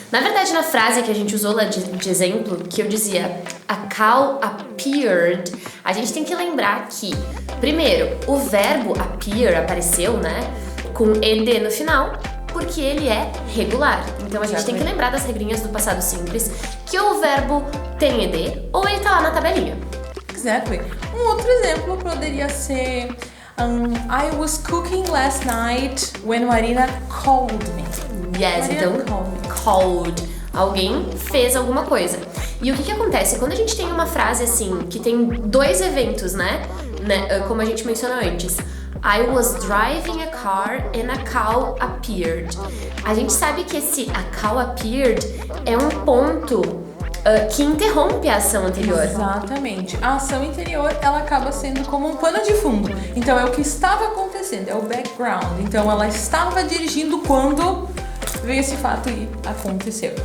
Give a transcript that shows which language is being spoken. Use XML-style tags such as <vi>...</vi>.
<pt>Na verdade, na frase que a gente usou lá de exemplo, que eu dizia</pt> <en>a cow appeared,</en> <pt>a gente tem que lembrar que, primeiro, o verbo appear apareceu, né, com ed no final, porque ele é regular. Então a gente tem que lembrar das regrinhas do passado simples, que ou o verbo tem ed ou ele tá lá na tabelinha.</pt> <en>Exactly.</en> <pt>Um outro exemplo poderia ser</pt> <en>I was cooking last night when Marina called me. Yes, Marina</en> <pt>então</pt> <en>called me. called.</en> <pt>Alguém fez alguma coisa. E o que acontece? Quando a gente tem uma frase assim, que tem dois eventos, né? Como a gente mencionou antes.</pt> <en>I was driving a car and a cow appeared.</en> <pt>A gente sabe que esse</pt> <en>a cow appeared</en> <pt>é um ponto que interrompe a ação anterior. Exatamente. A ação interior, ela acaba sendo como um pano de fundo. Então é o que estava acontecendo, é o background. Então ela estava dirigindo quando veio esse fato e aconteceu.</pt>